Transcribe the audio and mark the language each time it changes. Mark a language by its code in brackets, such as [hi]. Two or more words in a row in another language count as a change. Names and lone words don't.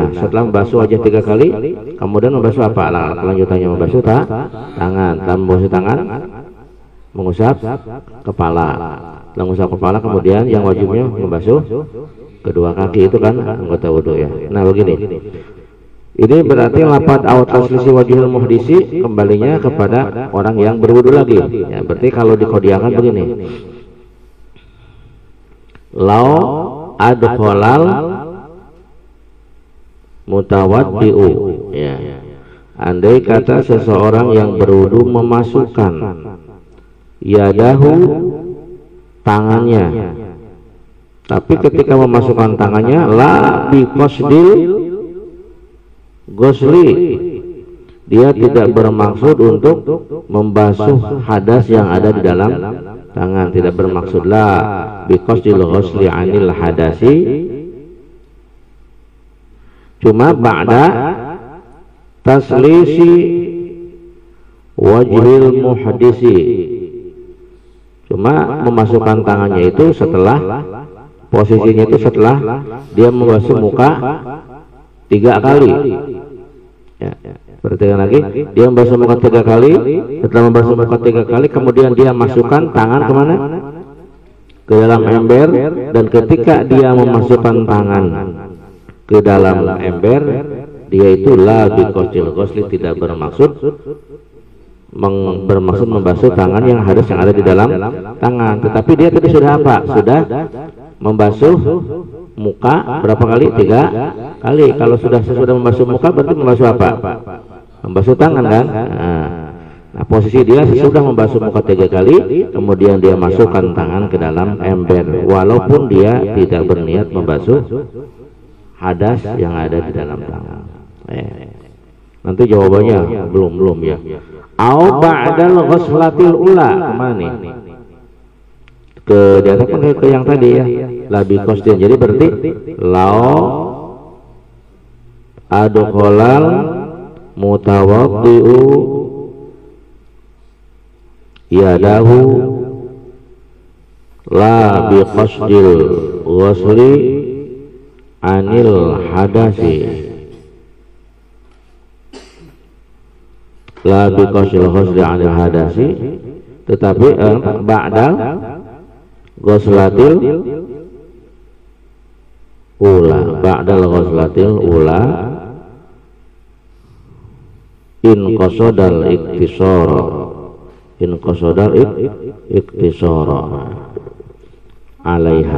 [id] Setelah membasuh wajah 3 kali, kemudian membasuh apa? Kelanjutannya membasuh tangan. Setelah membasuh tangan, mengusap kepala. Setelah mengusap kepala, kemudian yang wajibnya membasuh kedua kaki, itu kan anggota wudhu ya. Nah begini, ini berarti lapat [ar] أو تثليث وجه المحدث [id] kembalinya kepada orang yang berwudhu lagi ya. Berarti kalau dikodiakan begini, [ar] لو أدخل المتوضئ ya. [id] Andai kata seseorang yang berwudhu memasukkan yadahu, tangannya, tapi ketika memasukkan tangannya [ar] لا بقصد ghusli, [id] dia tidak bermaksud untuk membasuh hadas yang ada di dalam tangan, tidak bermaksud [ar] لا بقصد الغسل عن الحدث, cuma بعد تثليث وجه المحدث, [id] cuma memasukkan tangannya itu setelah posisinya itu setelah dia membasuh muka 3 kali ya. Perhatikan lagi, dia membasuh muka 3 kali. Setelah membasuh muka 3 kali, kemudian dia masukkan tangan kemana? Ke dalam ember. Dan ketika dia memasukkan tangan ke dalam ember, dia itu [ar] لا بقصد الغسل, [id] tidak bermaksud bermaksud membasuh tangan yang hadas yang ada di dalam tangan. Tetapi dia tadi sudah apa? Sudah membasuh muka berapa kali? 3 kali. Kalau sudah membasuh muka berarti membasuh apa? Membasuh tangan kan? Nah, posisi dia sesudah membasuh muka 3 kali, kemudian dia masukkan tangan ke dalam ember, walaupun dia tidak berniat membasuh hadas yang ada di dalam tangan. Nanti jawabannya belum ya. [ar] أو بعد الغسلة الأولى, [id] kemana nih? Di atas kan ke yang tadi ya, [ar] لا بقصد. [id] Jadi berarti [ar] لو أدخل المتوضئ يده لا بقصد الغسل عن الحدث, لا بقصد الغسل عن الحدث, tetapi بعد الغسلة الأولى بعد الغسلة الأولى إن قصد الاقتصار إن قصد الاقتصار عليها.